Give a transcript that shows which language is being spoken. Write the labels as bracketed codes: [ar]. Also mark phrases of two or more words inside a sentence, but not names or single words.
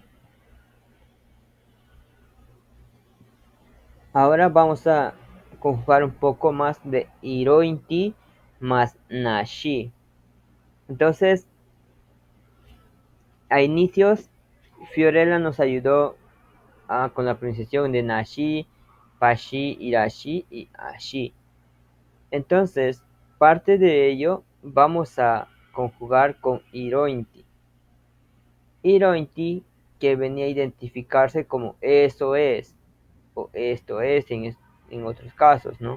[es] Ahora vamos a conjugar un poco más de irointi más nashi. Entonces, a inicios, Fiorella nos ayudó con la pronunciación de [cni] nashi, pashi, irashi [es] y ashi. Entonces, parte de ello vamos a conjugar con irointi. Irointi que venía a identificarse como eso es o esto es en otros casos, ¿no?